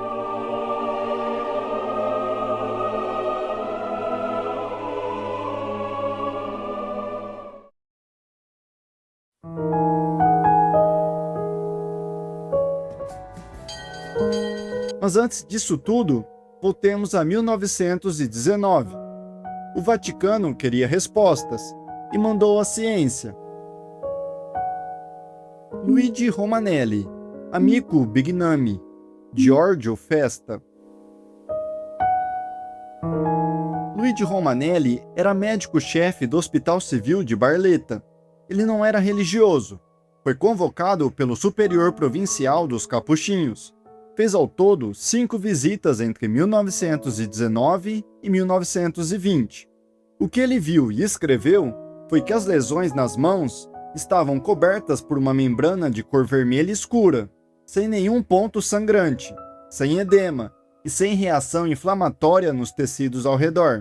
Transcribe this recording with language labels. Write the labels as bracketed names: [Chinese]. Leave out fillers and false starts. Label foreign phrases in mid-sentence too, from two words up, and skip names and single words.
[Portuguese] Mas antes disso tudo, voltemos a 1919. O Vaticano queria respostas e mandou a ciência. Luigi Romanelli, Amico Bignami, Giorgio Festa. Luigi Romanelli era médico-chefe do Hospital Civil de Barletta. Ele não era religioso. Foi convocado pelo superior provincial dos Capuchinhos. Fez ao todo 5 visitas entre 1919 e 1920. O que ele viu e escreveu foi que as lesões nas mãos estavam cobertas por uma membrana de cor vermelha escura, sem nenhum ponto sangrante, sem edema e sem reação inflamatória nos tecidos ao redor.